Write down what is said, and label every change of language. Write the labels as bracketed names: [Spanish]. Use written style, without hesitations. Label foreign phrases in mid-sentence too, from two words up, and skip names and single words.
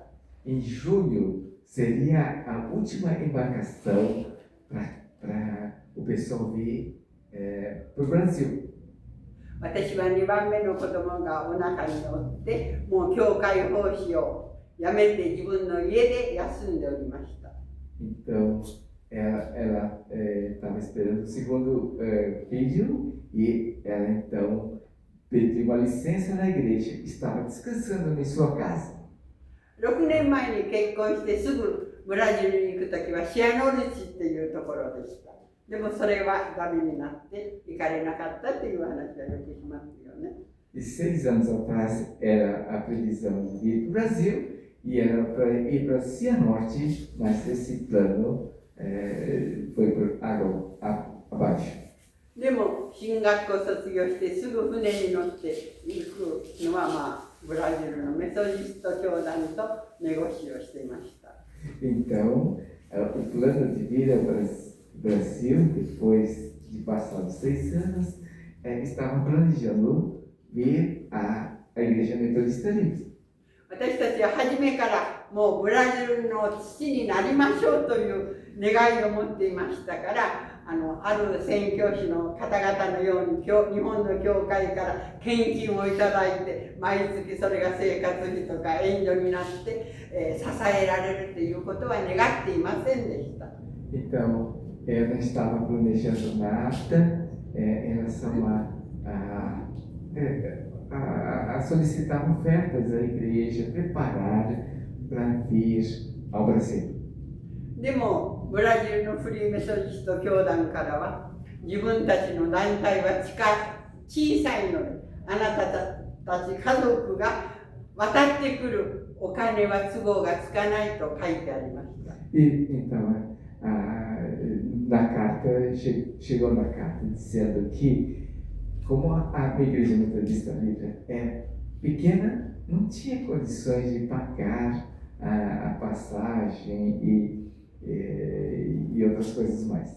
[Portuguese] Em julho seria a última embarcação para o pessoal vir para o Brasil. [Japanese] 私は2番目の子供がお腹におって、もう教会奉仕をやめて自分の家で休んでおりました。 [Portuguese] Então, ela estava esperando o segundo filho e ela então pediu uma licença na igreja, estava descansando em sua casa. [Japanese] 6 年前に結婚してすぐブラジルに行くときはシアノルチっていうところでした。でもそれはダメになって行かれなかったという話はよくしますよね。 [Portuguese] E 6 anos atrás era a previsão de vir para o Brasil e era para ir para Cianorte, mas esse plano foi por água abaixo. [Japanese] でも進学校卒業してすぐ船に乗って行くのはブラジルのメソジスト教団とネゴシをしていました。 [Portuguese] Então, o plano de vir ao Brasil, depois de passados 6 anos, estavam planejando vir à Igreja Metodista Livre. [Japanese] 私たちは初めからもうブラジルの父になりましょうという願いを持っていましたから、ある宣教師の方々のように日本の教会から献金をいただいて、毎月それが生活費とか援助になって、支えられるということは願っていませんでした。 [Portuguese] Então, ela não estava planejando nada em relação a solicitar ofertas à igreja, preparar para vir ao Brasil. [Japanese] でもブラジルのフリーメソジスト教団からは、自分たちの団体は小さいので、あなたたち家族が渡ってくるお金は都合がつかないと書いてありました。 [Portuguese] Então, na carta, chegou na carta dizendo que, como a Igreja Metodista Livre é pequena, não tinha condições de pagar a passagem e outras coisas mais.